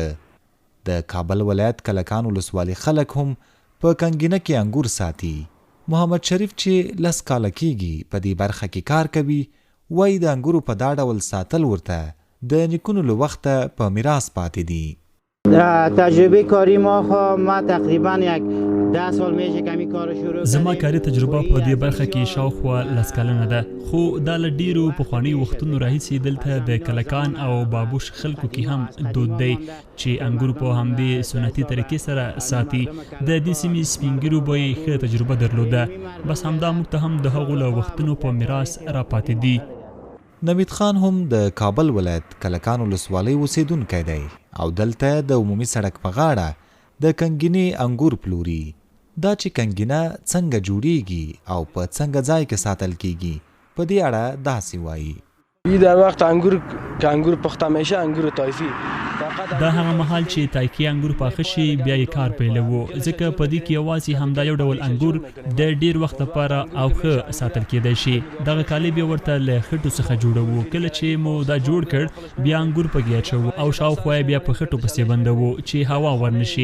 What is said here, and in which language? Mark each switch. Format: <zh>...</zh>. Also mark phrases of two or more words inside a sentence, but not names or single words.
<ps>د کابل ولایت کلکان ولسوالۍ خلک هم په کنګنه کې انګور ساتي. محمد شریف چې 10 کاله کېږي په دې برخه کې کار کوي، وایي د انګورو په دا ډول ساتل ورته د نیکونو له وخته په میراث پاتې دي.</ps> <fa>تجربه کاری ما تقریبا یک 10 سال میشه که همین کارو شروع کردم.</fa> <ps>زما کاري تجربه په دې برخه کې شاوخوا 10 کلنه ده، خو دا له ډیرو پخوانیو وختونو راهیسې دلته د کلکان او بابوش خلکو کې هم دود دی چې انګور په همدې سنتي طریقې سره ساتي. د دې سیمې سپینګیرو به یې ښه تجربه درلوده، بس همدا موږ ته هم د هغو له وختونو په میراث راپاتې دي. نوید خان هم د کابل ولایت کلکان ولسوالۍ اوسیدونکی دی او دلته د عمومي سړک په غاړه د کنګني انګور پلوري. دا چې کنګنه څنګه جوړیږي او په څنګه ځای کې ساتل کیږي په دې اړه داسې وایي.</ps> <fa>در وقت انګور پخته میشه انګور طایفي</fa> <ps>دا هغه مهال چې تایکی انګور پاخه شي بیا یې کار پیلوو، ځکه په دې کې یوازې همدا یو ډول انګور د ډیر وخت لپاره او ښه ساتل کېدای شي. دغه کالی بیا ورته له خټو څخه جوړوو. کله چې مو دا جوړ کړ بیا انګور پکې اچوو او شاوخوا یې بیا په خټو پسې بندوو چې هوا ورنشي.</ps>